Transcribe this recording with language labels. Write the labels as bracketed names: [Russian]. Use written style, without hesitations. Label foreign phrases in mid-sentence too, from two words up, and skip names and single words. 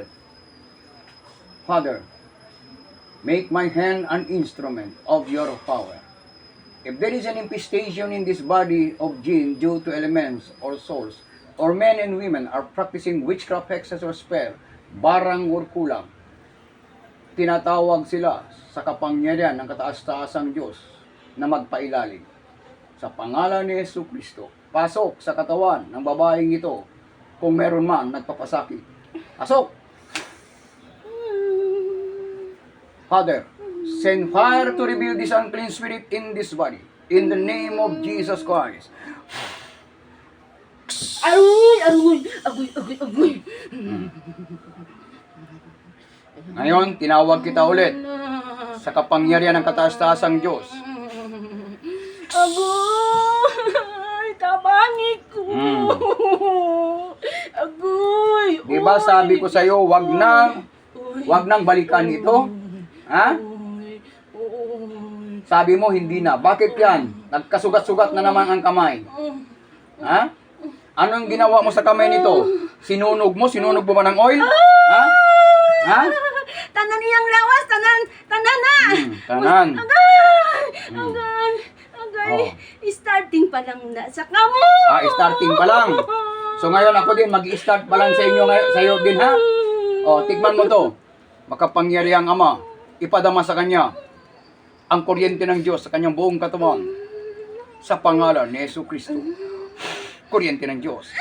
[English] Father, make my hand an instrument of your power. If there is an infestation in this body of jinn due to elements or souls, or men and women are practicing witchcraft, hexes, or spell, barang or kulang, [Filipino] tinatawag sila sa kapangyarihan ng kataas-taasang Diyos na magpailalim. Sa pangalan ni Jesucristo, pasok sa katawan ng babaeng ito kung meron man nagpapasakit. Pasok! [English] Father, send fire to reveal this unclean spirit in this body. In the name of Jesus Christ. Agoy! [Filipino] Ngayon, tinawag kita ulit sa kapangyarihan ng kataas-taasang Diyos. Agoy! [Cebuano] Tabangi ko! Agoy! [Filipino] Diba sabi ko sa iyo, wag nang balikan ito? Ha? Sabi mo, hindi na. Bakit yan? Nagkasugat-sugat na naman ang kamay. Ha? Anong ginawa mo sa kamay nito? Sinunog mo? Sinunog mo ba ng oil? Ha? Ha? [Cebuano] Tanan niyang lawas! Tanan na! Tanan. Agay! Oh. [Filipino] Starting pa lang na sa kamo! Starting pa lang. So ngayon ako din, mag-start pa lang sa inyo sa iyo din, ha? Tikman mo to. Makapangyarihang Ama, ipadama sa kanya ang kuryente ng Diyos sa kanyang buong katawan sa pangalan ni Jesucristo. Kuryente ng Diyos.